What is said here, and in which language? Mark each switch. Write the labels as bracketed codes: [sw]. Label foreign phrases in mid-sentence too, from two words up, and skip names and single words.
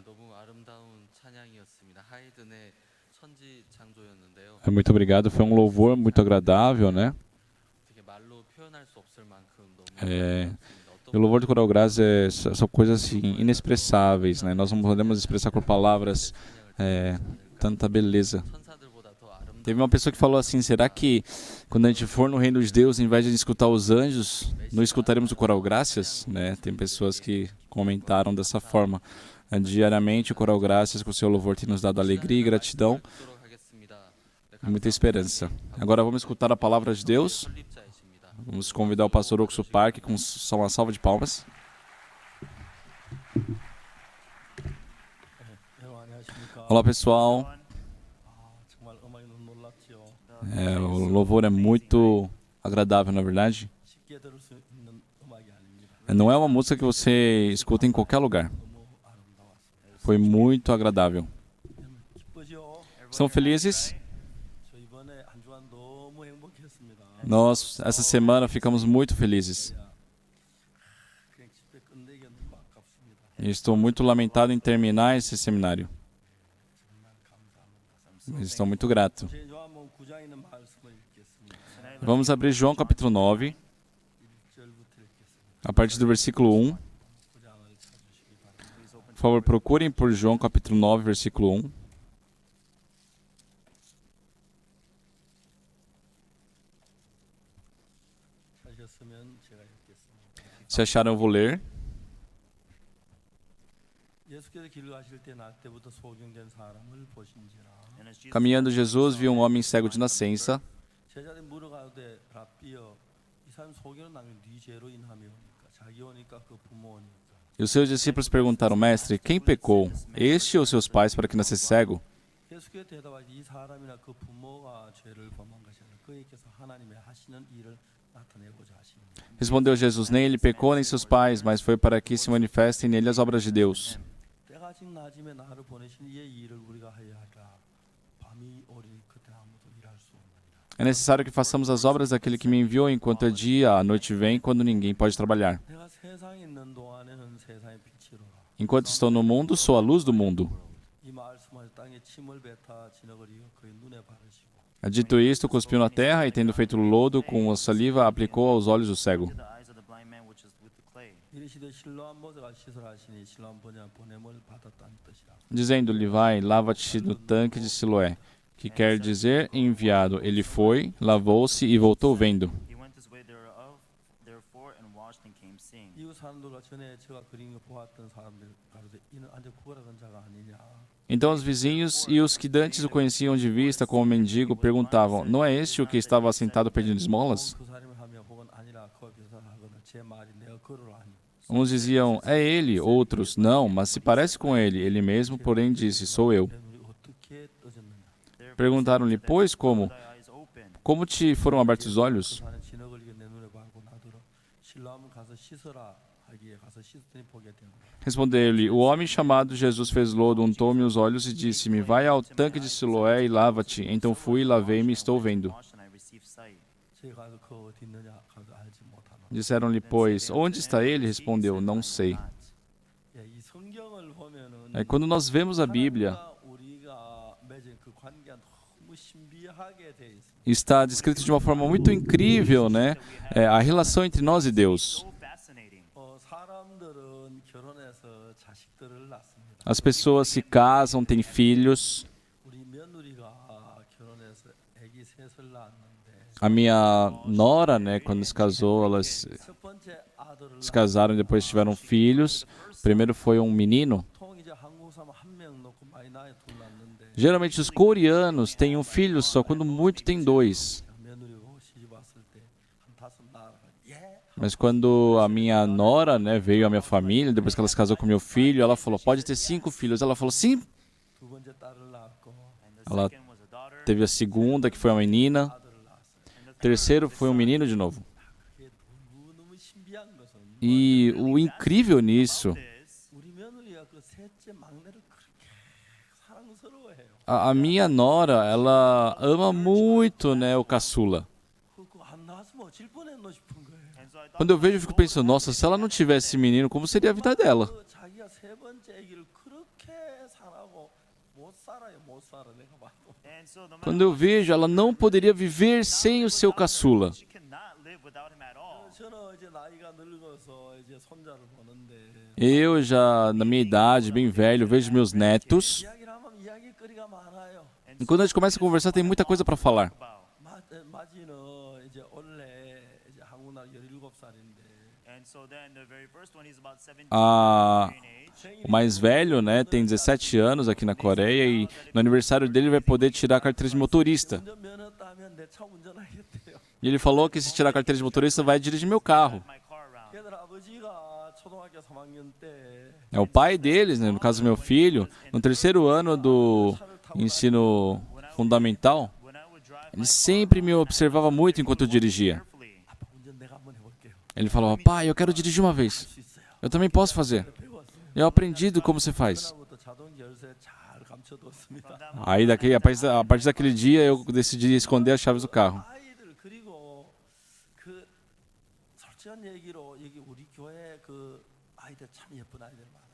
[ko] 너무 아름다운 찬양이었습니다. 하이든의 천지 창조였는데요. [pt] Muito obrigado, foi um louvor muito agradável, né? [ko] 되게 말로 표현할 수 없을 만큼 너무 [pt] É, [ko] 아름다웠습니다. [pt] o louvor do Coral Graça são coisas assim, inexpressáveis, né? Nós não podemos expressar com palavras tanta beleza. [ko] 천사들보다 더 아름다운 [pt] Teve uma pessoa que falou assim, será que quando a gente for no reino de Deus, ao invés de escutar os anjos, não escutaremos o Coral Graças? Né? Tem pessoas que comentaram dessa forma. Diariamente o Coral Graças com o seu louvor tem nos dado alegria e gratidão [ko] 듣도록 하겠습니다. 네, [pt] e muita esperança. Agora vamos escutar a palavra de Deus. [ko] 설립자이십니다. [pt] Vamos convidar o pastor Oxo Park com só uma salva de palmas. Olá pessoal, [ko] 정말 음악이 너무 놀랍지요. [pt] o louvor é muito agradável, na verdade. [ko] 쉽게 들을 수 있는 음악이 아닙니다. [pt] Não é uma música que você escuta em qualquer lugar. [ko] 너무 아름다웠어요. [pt] Foi muito agradável. [ko] 기쁘죠? [pt] São felizes? [ko] 저 이번에 한 주간 너무 행복했습니다. [pt] Nós, essa semana, ficamos muito felizes. [ko] 그냥 집에 끝내기가 너무 아깝습니다. [pt] E estou muito lamentado em terminar esse seminário. Mas estou muito grato. [ko] 제 요한복음 9장에 있는 말씀을 읽겠습니다. [pt] Vamos abrir João capítulo 9, [ko] 1절부터 읽겠습니다. [pt] a partir do versículo 1. [ko] 9장을 찾으시기 바랍니다. [pt] Por favor, procurem por João capítulo 9, versículo 1. [ko] 찾으셨으면 제가 읽겠습니다. [pt] Se acharam, eu vou ler. [ko] 예수께서 길 가실 때 날 때부터 소경된 사람을 보신지라. [pt] Caminhando Jesus viu um homem cego de nascença. [ko] 제자들이 물어가되 라삐여 이 사람 소경은 나면 네 죄로 인함이오니까 자기 오니까 그 부모 오니까. [pt] E os seus discípulos perguntaram, mestre, quem pecou? Este ou seus pais para que nascesse cego? [ko] 예수께서 대답하시되 이 사람이나 그 부모가 죄를 범한 것이 아니라 그에게서 하나님의 하시는 일을 나타내고자 하십니다. [pt] Respondeu Jesus: Nem ele pecou, nem seus pais, mas foi para que se manifestem nele as obras de Deus. [ko] 때가 아직 낮음에 나를 보내신 이의 일을 우리가 해야 하라. 밤이 오리니 그때 아무도 일할 수 없느니라. [pt] É necessário que façamos as obras daquele que me enviou enquanto é dia, a noite vem, quando ninguém pode trabalhar. [ko] 내가 세상에 있는 동안에는 세상의 빛이로라. [pt] Enquanto estou no mundo, sou a luz do mundo. [ko] 이 말씀을 땅에 침을 뱉어 진흙을 이어 그의 눈에 바르시고 [pt] Dito isto, cuspiu na terra e, tendo feito lodo com a saliva, aplicou aos olhos do cego. [en] the eyes of the blind man which is with the clay. [ko] 이르시되 실로암 모세가 시설하시니 실로암 보냄을 받았다는 뜻이라. [pt] Dizendo-lhe: Vai, lava-te no tanque de Siloé, que quer dizer enviado. Ele foi, lavou-se e voltou vendo. [en] He went his way thereof, therefore, and washed and came seeing. [ko] 이웃 사람들과 전에 제가 그린 거 보았던 사람들 가로되 이는 안데 구걸하던 자가 아니냐. [pt] Então os vizinhos e os que dantes o conheciam de vista como mendigo perguntavam: Não é este o que estava assentado pedindo esmolas? [ko] 그 사람을 하며 혹은 아니라 그와 비슷하거나 제 말이 내가 그러라 하니. [pt] Uns diziam: É ele. Outros: Não, mas se parece com ele. Ele mesmo, porém, disse: Sou eu. [ko] 내 눈이 어떻게 떠졌느냐. [pt] Perguntaram-lhe: Pois como? [en] Thy eyes open. [pt] Como te foram abertos os olhos? [ko] 사는 진흙을 이겨 내 눈에 바르고 나더러 실로암 가서 씻어라 하기에 가서 씻었더니 보게 되고. [pt] Respondeu-lhe: O homem chamado Jesus fez lodo, untou-me os olhos e disse-me: Vai ao tanque de Siloé e lava-te. Então fui, lavei-me e estou vendo. [en] Washed, and I received sight. [ko] 제가 가서 그 어디 있느냐 가서 알지 못하노. [pt] Disseram-lhe, pois: Onde está ele? Respondeu: Não sei. [ko] 야, 이 성경을 보면은 [pt] Quando nós vemos a Bíblia, [ko] 우리가 맺은 그 관계가 너무 신비하게 돼 있어. [pt] está descrito de uma forma muito incrível, né? A relação entre nós e Deus. [en] So fascinating. [ko] 사람들은 결혼해서 자식들을 낳습니다. [pt] As pessoas se casam, têm filhos. [ko] 우리 며느리가 결혼해서 아기 셋을 낳았는데 [pt] A minha nora, né, quando se casou, elas [ko] 첫 번째 아들을 [pt] se casaram e depois tiveram filhos. Primeiro foi um menino. [ko] 보통 이제 한국 사람 한 명 놓고 많이 낳아 둘 낳는데 [pt] Geralmente os coreanos têm um filho só, quando muito tem dois. [ko] 며느리고 시집 왔을 때 한 다섯 낳아. 예. [pt] Mas quando a minha nora, né, veio à minha família, depois que ela se casou com meu filho, ela falou: Pode ter 5 filhos. Ela falou: Sim. [ko] 두 번째 딸을 낳았고 [en] And the [pt] Ela [en] second was a daughter. [pt] teve a segunda, que foi uma menina. [ko] 아들을 낳았어요. [pt] O terceiro foi um menino de novo. [ko] 그게 너무 신비한 것은 [pt] E o incrível nisso, [en] This, [ko] 우리 며느리가 그 셋째 막내를 그렇게 사랑스러워해요. [pt] a minha nora, ela ama muito, né, o caçula. [ko] 그거 안 낳았으면 어쩔 뻔했노 싶은 거예요. [en] and so I thought, [pt] Quando eu vejo, eu fico pensando: Nossa, se ela não tivesse esse menino, como seria a vida dela? [ko] 그 자기가 세 번째 아기를 그렇게 사랑하고 못 살아요. 못 살아 내가 봐도. [en] and so no matter [pt] Quando eu vejo, ela não poderia viver sem o seu caçula. [en] she cannot live without him at all. [ko] 저는 이제 나이가 늙어서 이제 손자를 보는데 [pt] Eu já, na minha idade, bem velho, vejo meus netos. [ko] 이야기를 하면 이야기거리가 많아요. [pt] E quando a gente começa a conversar, tem muita coisa para falar. [ko] 마지는 이제 원래 이제 한국 나이 17살인데 [en] And so then the very first one is about 17 Ah, in age. [pt] O mais velho, né, tem 17 anos aqui na Coreia e no aniversário dele vai poder tirar a carteira de motorista. [ko] 운전면허 따면 내 차 운전하겠대요. [pt] E ele falou que se tirar a carteira de motorista vai dirigir meu carro. [en] My car around. [ko] 걔들 아버지가 초등학교 3학년 때 [pt] É o pai deles, né, no caso meu filho, no terceiro ano do ensino fundamental, [en] When I would drive [pt] ele sempre me observava muito enquanto eu dirigia. [en] carefully. [ko] 아빠 운전 내가 한번 해볼게요. [pt] Ele falava: Pai, eu quero dirigir uma vez. [ko] 수 있어요. [pt] Eu também posso fazer. [ko] 배웠어요. [pt] Eu aprendi do como você faz. [ko] 그날부터 자동 열쇠 잘 감춰뒀습니다. [pt] Aí a partir daquele dia eu decidi esconder as chaves do carro. [ko] 아이들 그리고 그 솔직한 얘기로 여기 우리 교회 그 아이들 참 예쁜 아이들 많아요.